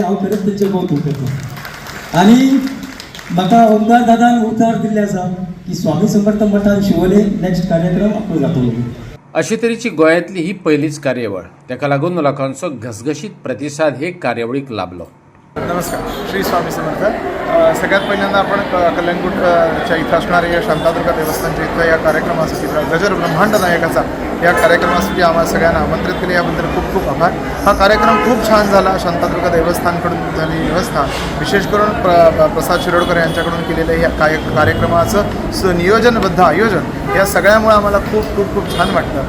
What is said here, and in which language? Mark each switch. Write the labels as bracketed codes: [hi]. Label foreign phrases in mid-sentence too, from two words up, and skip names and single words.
[kok] हांव खरेंच तेंचें कौतुक करता. आनी म्हाका ओंकार दादान उतर दिल्ले आसा की स्वामी समर्थ मठान शिवोले नेक्स्ट कार्यक्रम आपलो जातलो. अशे तरेची गोंयांतली ही पयलीच कार्यावळ. ताका लागून लोकांचो घसघशीत प्रतिसाद हे कार्यावळीक लाभलो. [mr] नमस्कार, श्री स्वामी समर्थ. सगळ्यात पहिल्यांदा आपण कलंगूटच्या इथं असणाऱ्या या शांतादुर्गा देवस्थानच्या इथं या कार्यक्रमासाठी गजर ब्रह्मांड नायकाचा या कार्यक्रमासाठी आम्हाला सगळ्यांना आमंत्रित केले याबद्दल खूप खूप आभार. हा कार्यक्रम खूप छान झाला. शांतादुर्गा देवस्थानकडून झालेली व्यवस्था, विशेष करून प्रसाद शिरोडकर यांच्याकडून केलेलं या कार्यक्रमाचं सुनियोजनबद्ध आयोजन या सगळ्यामुळे आम्हाला खूप खूप खूप छान वाटतं.